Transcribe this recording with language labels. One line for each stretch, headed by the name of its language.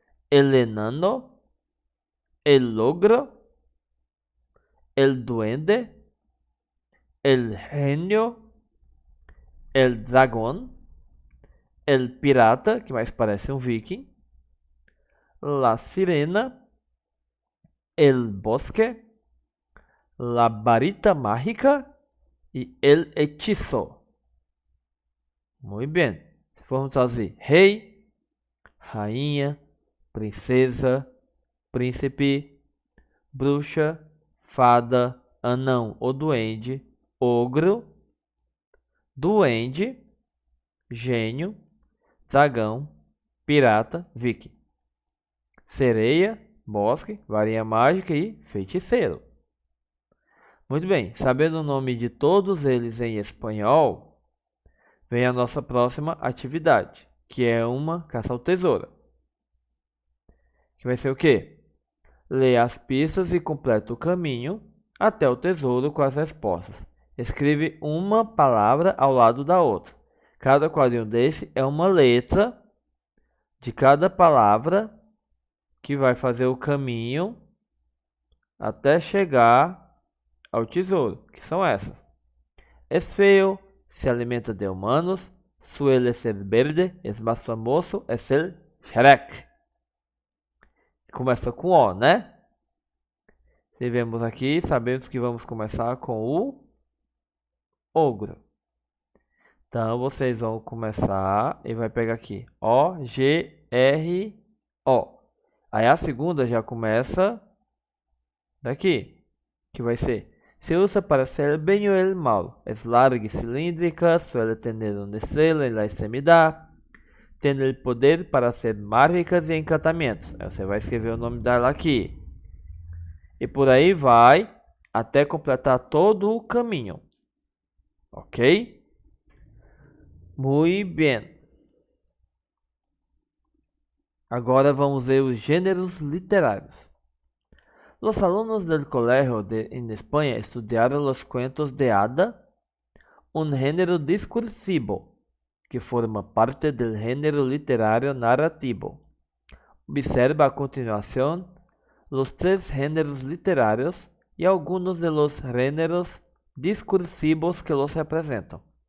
Spanish: el enano, el ogro, el duende, el genio, el dragón, el pirata,
Portuguese: que mais parece um viking,
Spanish: la sirena, el bosque, la varita mágica e el hechizo.
Portuguese: Muito bem. Se formos traduzir rei, rainha, princesa, príncipe, bruxa, fada, anão ou duende, ogro, duende, gênio, dragão, pirata, viking. Sereia, bosque, varinha mágica e feiticeiro. Muito bem, sabendo o nome de todos eles em espanhol, vem a nossa próxima atividade, que é uma caça ao tesouro. Que vai ser o quê? Leia as pistas e completa o caminho até o tesouro com as respostas. Escreve uma palavra ao lado da outra. Cada quadrinho desse é uma letra de cada palavra que vai fazer o caminho até chegar ao tesouro, que são essas.
Spanish: Es feo, se alimenta de humanos, suele ser verde, es más famoso, es el Shrek.
Portuguese: Começa com O, né? Se vemos aqui, sabemos que vamos começar com o ogro. Então, vocês vão começar e vai pegar aqui O, G, R, O. Aí a segunda já começa daqui, que vai ser:
Spanish: se usa para hacer el bien o el mal. Es larga y cilíndrica, suele tener un estrella en la extremidad. Tiene el poder para hacer mágicas e encantamentos.
Portuguese: Aí você vai escrever o nome dela aqui. E por aí vai até completar todo o caminho. Ok? Muito bem. Agora vamos ver os gêneros literários.
Spanish: Los alumnos del colegio en España estudiaron los cuentos de hada, un género discursivo que forma parte del género literario narrativo. Observa a continuación los tres géneros literarios y algunos de los géneros discursivos que los representan.